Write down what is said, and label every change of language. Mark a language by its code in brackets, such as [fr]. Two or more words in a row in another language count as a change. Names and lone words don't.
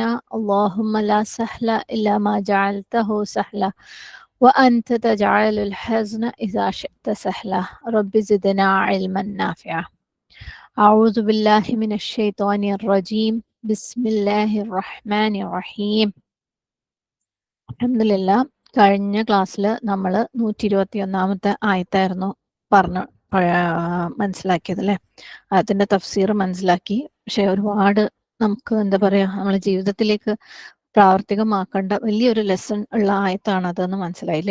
[ar] اللهم لا سهل إلا ما جعلته سهلا وأنت تجعل الحزن إذا شئت سهلا. رب زدنا علما نافعا. أعوذ بالله من الشيطان الرجيم. بسم الله الرحمن الرحيم. [ml] അൽഹംദുലില്ലാ. കഴിഞ്ഞ ക്ലാസ്സിൽ നമ്മൾ 121 ആയത്തായിരുന്നു പറഞ്ഞു മനസ്സിലാക്കിയത് അല്ലേ. അതിൻ്റെ തഫ്സീർ മനസ്സിലാക്കി. പക്ഷെ ഒരുപാട് നമുക്ക് എന്താ പറയുക, നമ്മളെ ജീവിതത്തിലേക്ക് പ്രാവർത്തികമാക്കേണ്ട വലിയൊരു ലെസൺ ഉള്ള ആയത്താണ് അതെന്ന് മനസ്സിലായില്ലേ.